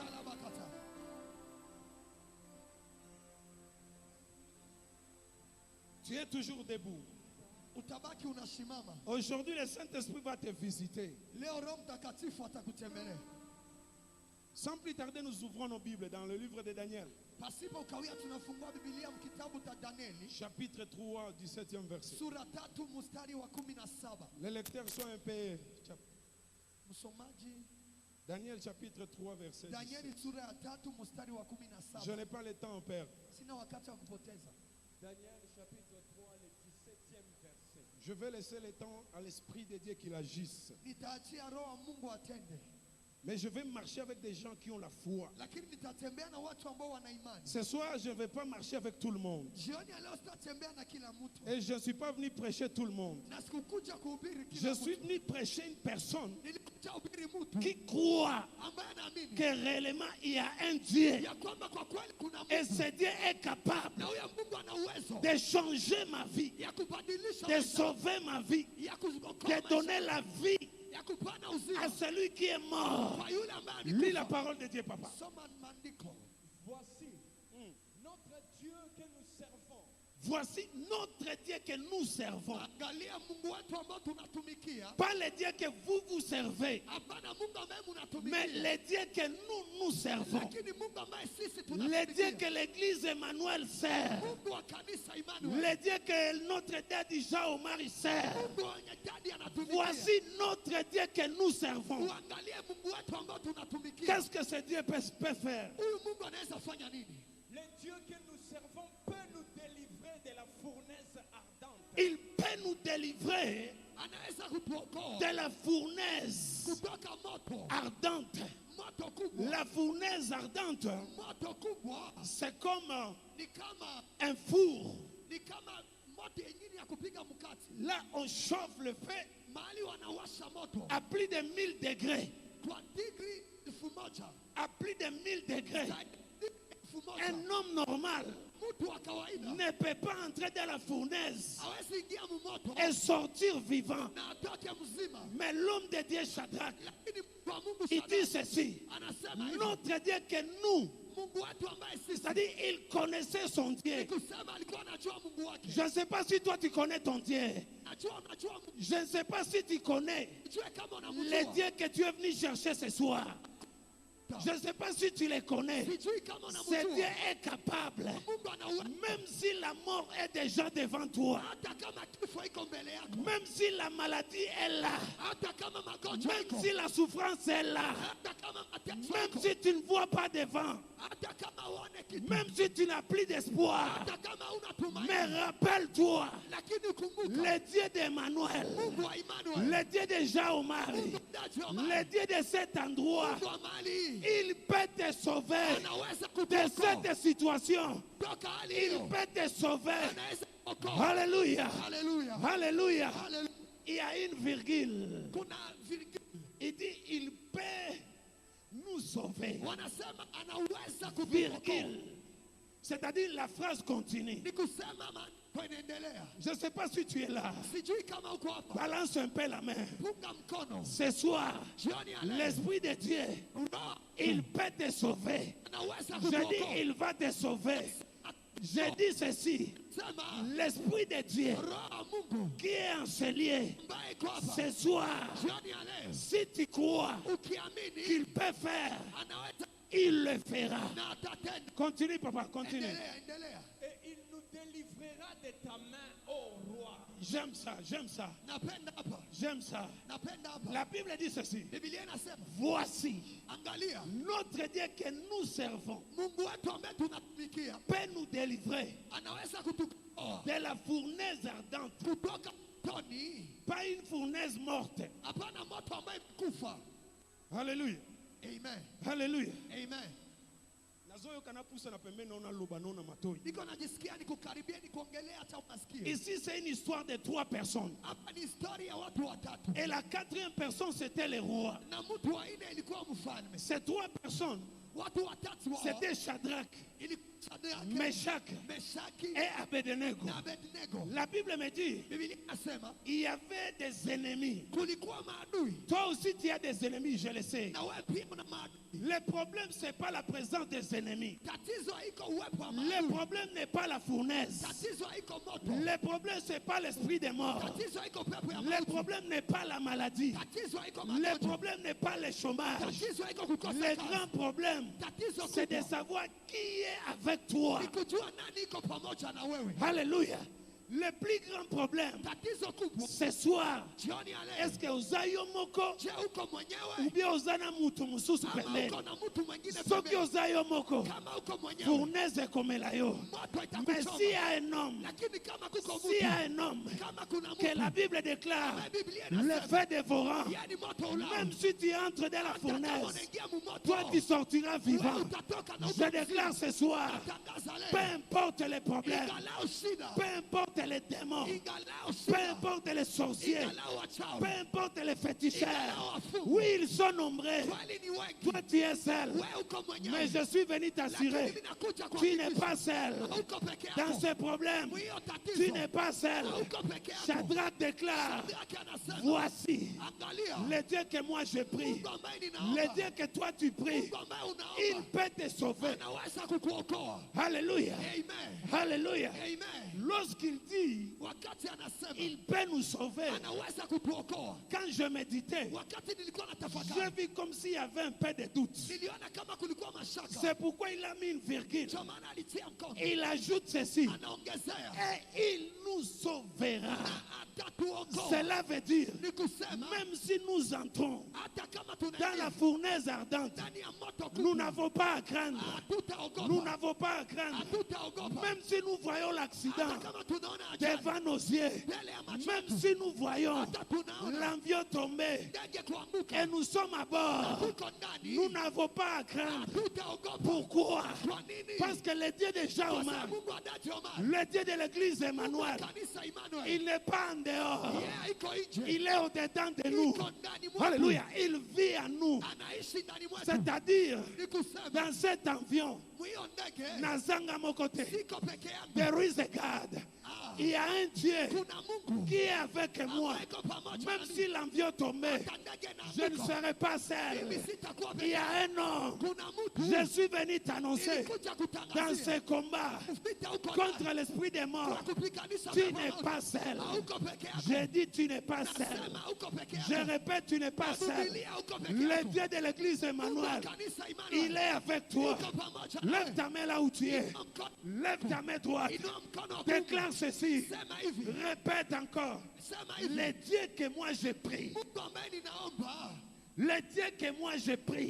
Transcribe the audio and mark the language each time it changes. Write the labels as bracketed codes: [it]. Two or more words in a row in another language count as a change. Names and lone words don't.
[fr] Tu es toujours debout. Aujourd'hui, le Saint-Esprit va te visiter. Sans plus tarder, nous ouvrons nos Bibles dans le livre de Daniel. [sw] Pasipo kawia tunafungua Biblia mkitabu ta Danieli. [fr] Chapitre 3, 17e verset. [sw] Sura 3 mstari wa 17. [fr] Les lecteurs sont un peu... [sw] Msomaji. [fr] Daniel chapitre 3 verset 17. [sw] Danieli sura 3 mstari wa 17. [fr] Je n'ai pas le temps, Père. [sw] Sina wakati wa kupoteza. [fr] Daniel chapitre 3, le 17e verset. Je vais laisser le temps à l'Esprit de Dieu qu'il agisse. [sw] Nitaachia roho Mungu atende. [fr] Mais je vais marcher avec des gens qui ont la foi. [sw] Lakini nitatembea na watu ambao wana imani. [fr] Ce soir, je ne vais pas marcher avec tout le monde. [sw] Jioni leo sitatembea na kila mtu. [fr] Et je ne suis pas venu prêcher tout le monde. [sw] Na sikukuja kuhubiri kila mtu. [fr] Je suis venu prêcher une personne [sw] Nilikuja kuhubiri mtu [fr] qui croit [sw] ambaye anaamini [fr] que réellement il y a un Dieu. [sw] ya kwamba kwa kweli kuna Mungu. [fr] Et ce Dieu est capable [sw] Na huyo Mungu ana uwezo [fr] de changer ma vie, [sw] ya kubadilisha [fr] de sauver ma vie, [sw] ya kuokoa [fr] de donner la vie [sw] ya kupana [fr] à [sw] uzima [fr] celui qui est mort. [sw] kwa yule ambaye [fr] Lis la [sw] alikufa. [fr] parole de Dieu, papa. [sw] Soma maandiko. [fr] Voici notre Dieu que nous servons. Voici notre Dieu que nous servons. [sw] Angalia Mungu wetu ambao tunatumikia. [fr] Pas le Dieu que vous servez, [sw] Hapana Mungu ambaye mnatumikia. [fr] mais le Dieu que nous servons. [sw] Lakini Mungu ambaye sisi [fr] Le [sw] tunatumikia. [fr] Dieu que l'église Emmanuel sert. [sw] Mungu wa kanisa Emmanuel. [fr] Le Dieu que notre daddy Jean-Omar sert. [sw] Mungu wenye jadi anatumikia. [fr] Voici notre Dieu que nous servons. [sw] Uangalie Mungu wetu ambao tunatumikia. [fr] Qu'est-ce que ce Dieu peut faire? [sw] Huyu Mungu anaweza fanya nini? [fr] Le Dieu que nous servons peut nous délivrer de la fournaise ardente. Il peut nous délivrer [sw] Anaweza kutuokoa [fr] de la fournaise [sw] kutoka moto. [fr] ardente. [sw] Moto kubwa. [fr] La fournaise ardente, [sw] Moto kubwa [fr] c'est comme [sw] ni kama [fr] un four. [sw] moto yenyewe ya kupiga mkate. [fr] Là, on chauffe le feu [sw] Mahali wanawasha moto [fr] à plus de 1000 degrés. [sw] kwa digri 1000. [fr] À plus de 1000 degrés. Un [sw] 1000. [fr] homme normal [sw] Mtu wa kawaida [fr] ne peut pas entrer dans la fournaise [sw] hawezi ingia moto [fr] et sortir vivant. [sw] na atoke mzima. [fr] Mais l'homme de Dieu, Shadrach, [sw] Lakini kwa Mungu [fr] il dit ceci. [sw] anasema hivi. [fr] Notre Dieu que nous, [sw] Mungu wetu ambaye sisi [fr] c'est-à-dire il connaissait son Dieu. [sw] kusema alikuwa anajua Mungu wake. [fr] Je ne sais pas si toi tu connais ton Dieu. [sw] Unajua Mungu. [fr] Je ne sais pas si tu connais [sw] Jua kama [fr] les [sw] unamjua. [fr] dieux que tu es venu chercher ce soir. Je ne sais pas si tu les connais. [sw] Sijui kama [fr] Ce [sw] unamjua. [fr] Dieu est capable. [sw] Mungu ana uwezo. [fr] Même si la mort est déjà devant toi. [sw] Hata kama kifo iko mbele yako. [fr] Même si la maladie est là. [sw] Hata kama magonjwa [fr] Même [sw] iko. [fr] si la souffrance est là. [sw] Hata kama mateso [fr] Même [sw] iko. [fr] si tu ne vois pas devant. [sw] Hata kama uone kitu. [fr] Même si tu n'as plus d'espoir. [sw] Hata kama una tumaini. [fr] Mais rappelle-toi. [sw] Lakini kumbuka. [fr] Le Dieu d'Emmanuel. [sw] Mungu wa Emmanuel. [fr] Le Dieu de Jean-Omar. Le Dieu de cet endroit. [sw] Mungu wa mahali. [fr] Il peut te sauver [sw] Anaweza [fr] de [sw] kutoka. [fr] cette situation. [sw] Toka hali [fr] Il [sw] hiyo. [fr] peut te sauver. [sw] Anaweza kuokoa. [fr] Alléluia. [sw] Haleluya. [fr] Alléluia. [sw] Haleluya. [fr] Il y a une virgule. [sw] Kuna virgule. [fr] Il dit, il peut nous sauver. [sw] Wanasema anaweza kutuokoa. [fr] Virgule. C'est-à-dire la phrase continue. [sw] Ni kusema kuendelea. [fr] Je ne sais pas si tu es là. [sw] Sijui kama uko hapa. [fr] Balance un peu la main. [sw] Punga mkono. [fr] Ce soir, [sw] Jioni ya leo. [fr] l'Esprit de Dieu, [sw] Roho [fr] il peut te sauver. [sw] anaweza [fr] Je dis, [sw] kutuokoa. [fr] il va te sauver. Je dis ceci. [sw] Sema [fr] L'Esprit de Dieu [sw] Roho Mungu [fr] qui est enseigné [sw] ambaye iko hapa. [fr] ce soir, [sw] Jioni ya leo. [fr] si tu crois [sw] Ukiamini [fr] qu'il peut faire, [sw] anaweza [fr] il le fera. [sw] na atatenda. [fr] Continue, papa, continue. [sw] Endelea. [fr] Et il nous délivrera de ta main, ô roi. J'aime ça, j'aime ça, [sw] Napenda hapa. [fr] j'aime ça. [sw] Napenda hapa. [fr] La Bible dit ceci. [sw] Biblia inasema, [fr] Voici [sw] angalia [fr] notre Dieu que nous servons [sw] Mungu wetu ambaye tunatumikia [fr] peut nous délivrer [sw] anaweza kutuokoa [fr] de la fournaise ardente. [sw] kutoka motoni. [fr] Pas une fournaise morte. [sw] Hapana moto ambaye kufa. [fr] Alléluia. [sw] Amen. [fr] Alléluia. [sw] Amen. Niko najisikia nikukaribia nikuongelea hata unasikia. [fr] Ici, c'est une histoire de 3 personnes. [sw] Hapa ni historia ya watu watatu. [fr] Et la 4e personne, c'était le roi. [sw] Na mtu wa nne ilikuwa mfalme. [fr] Ces 3 personnes, [sw] Watu watatu wao. [fr] c'était Shadrach, [sw] Ilikuwa Shadrach, [fr] Meshach [sw] Meshaki [fr] et Abednego. [sw] na Abednego. [fr] La Bible me dit, [sw] Biblia inasema [fr] il y avait des ennemis. [sw] kulikuwa maadui. [fr] Toi aussi, tu as des ennemis, je le sais. [sw] Na wewe pia una maadui. [fr] Le problème, ce n'est pas la présence des ennemis. [sw] Tatizo haiko uwepo wa [fr] Le [sw] maadui. [fr] problème n'est pas la fournaise. [sw] Tatizo haiko moto. [fr] Le problème, ce n'est pas l'esprit des morts. [sw] Tatizo haiko pepo ya [fr] Le [sw] mauti. [fr] problème n'est pas la maladie. [sw] Tatizo haiko [fr] Le [sw] magonjwa. [fr] problème n'est pas le chômage. [sw] Tatizo haiko kukosa [fr] Le [sw] kazi. [fr] grand problème, [sw] Tatizo [fr] c'est de [sw] kubwa [fr] savoir qui est avec toi. [sw] ni kujua nani iko pamoja na wewe. [fr] Alléluia. Le plus grand problème, [sw] Tatizo kubwa [fr] ce soir, [sw] jioni ya leo. [fr] est-ce que [ln] uzayo moko [sw] Je uko [fr] ou [sw] mwenyewe [ln] bien uzana mutu mususu [sw] kama pembeni? uko na mtu mwingine [ln] Soki [sw] pembeni. [ln] uzayo moko, [sw] Kama uko mwenyewe [ln] fournaise komela yo. [sw] moto [fr] Mais [sw] itakuchoma. [fr] s'il y a un homme, [sw] Lakini kama kuko [fr] s'il y a [sw] mtu, [fr] un homme [sw] kama kuna [fr] que la [sw] mtu, [fr] Bible déclare, [sw] kama Biblia [fr] le [sw] inasema [fr] feu dévorant, [sw] yani moto ulao. [fr] même si tu entres dans la [sw] Hata kama [fr] fournaise, [sw] unaingia mu moto, [fr] toi tu sortiras [sw] wewe [fr] vivant. [sw] utatoka na [fr] Je déclare ce soir, [sw] utangaza [fr] peu [sw] leo. [fr] importe les problèmes, [sw] Ingalao shida, [fr] peu importe les démons, [sw] ingalao [fr] peu [sw] shida, [fr] importe les sorciers, [sw] ingalao wachawi, [fr] peu importe les féticheurs, [sw] ingalao wafungu. [fr] oui, ils sont nombreux. [sw] Swali ni wengi. [fr] Toi, tu es seul. [sw] Wewe uko [fr] Mais [sw] mwenyewe. [fr] je suis venu [sw] Lakini [fr] t'assurer, [sw] mimi nakuja [fr] tu n'es [sw] kuhakikisha [fr] pas seul. [sw] hauko peke [fr] Dans [sw] yako. [fr] ce problème, [sw] Hiyo [fr] tu [sw] tatizo [fr] n'es pas seul. [sw] hauko peke yako. [fr] Shadrach déclare, [sw] Shadraka anasema, [fr] voici [sw] angalia, [fr] le Dieu que moi je prie, [sw] Mungu ambaye [fr] le [sw] ninaomba, [fr] Dieu que toi tu pries, [sw] Mungu ambaye [fr] il [sw] unaomba, [fr] peut te sauver. [sw] anaweza kukuokoa. [fr] Alléluia. [sw] Amen. [fr] Alléluia. [sw] Amen. [fr] Lorsqu'il dit, [sw] Wakati anasema [fr] il peut nous sauver. [sw] anaweza kutuokoa. [fr] Quand je méditais, [sw] Wakati nilikuwa [fr] j'ai [sw] natafakari, [fr] vu comme s'il y avait un peu de doute. [sw] niliona kama kulikuwa mashaka. [fr] C'est pourquoi il a mis une virgule. [sw] Ndio maana alitia mkono. [fr] Il ajoute ceci. [sw] Anaongezea, [fr] Et il nous sauvera. [sw] atatuokoa. [fr] Cela veut dire, [sw] Ni kusema [fr] même si nous entrons [sw] hata kama [fr] dans la [sw] tunaingia [fr] fournaise ardente, [sw] ndani ya moto [fr] nous [sw] kubwa, [fr] n'avons pas à craindre. Nous [sw] hatutaogopa. [fr] n'avons pas à craindre. [sw] Hatutaogopa. [fr] Même si nous voyons l'accident [sw] Hata kama tunaona ajali [fr] devant nos yeux, [sw] mbele ya macho [fr] même [sw] yetu, [fr] si nous voyons [sw] hata tunaona [fr] l'avion tomber [sw] ndege kuanguka, [fr] et nous sommes à bord, [sw] tuko ndani, [fr] nous n'avons pas à craindre. [sw] hatutaogopa. [fr] Pourquoi? [sw] Kwa nini? [fr] Parce que le Dieu de [sw] Kwa [fr] Jahomar, [sw] sababu Mungu adaji Omar, [fr] le Dieu de l'église Emmanuel, [sw] kanisa Emmanuel, [fr] il n'est pas en dehors. [sw] yeye iko nje, [fr] Il est au-dedans de nous. [sw] iko ndani mwetu, [fr] Alléluia. Il vit en nous. [sw] anaishi ndani mwetu. [fr] C'est-à-dire, [sw] Ni kusema [fr] dans cet avion, [sw] mwiyo ndege [ln] Nazanga Mokote, [sw] siko peke yangu, [en] there is a God. Ah, [fr] Il y a un Dieu [sw] kuna Mungu [fr] qui est avec moi. [sw] ambaye iko pamoja [fr] Même [sw] nami. [fr] si l'avion tombait, [sw] Hata ndege [fr] je ne [sw] inaanguka, [fr] serai pas seul. [sw] mimi sitakuwa [fr] Il [sw] peke [fr] y a [sw] yangu. [fr] un homme. [sw] Kuna mtu [fr] Je suis venu t'annoncer [sw] nilikuja [fr] dans [sw] kutangazia [fr] ce combat [sw] vita huko [fr] contre l'esprit des morts. [sw] kwa kupiganisha [fr] Tu [sw] pepo [fr] n'es [sw] moja. [fr] pas seul. [sw] Hauko peke yako. [fr] J'ai dit tu n'es pas seul. [sw] Nasema hauko peke [fr] Je [sw] yako. [fr] répète, tu n'es pas seul. [sw] Biblia hauko peke [fr] Le [sw] yako. [fr] Dieu de l'église [sw] Mungu wa [fr] Emmanuel, [sw] kanisa [fr] il [sw] Emmanuel [fr] est avec toi. [sw] yuko pamoja [fr] Lève [sw] nawe. [fr] ta main là où tu es. [sw] Inua mkono- [fr] Lève ta main droite. [sw] inua mkono wa kuume. [fr] Déclare ceci. [sw] Sema hivi. [fr] Répète encore. [sw] Sema hivi. [fr] Le Dieu que moi je prie. [sw] Mungu ambaye ninaomba, [fr] Le Dieu que moi je prie.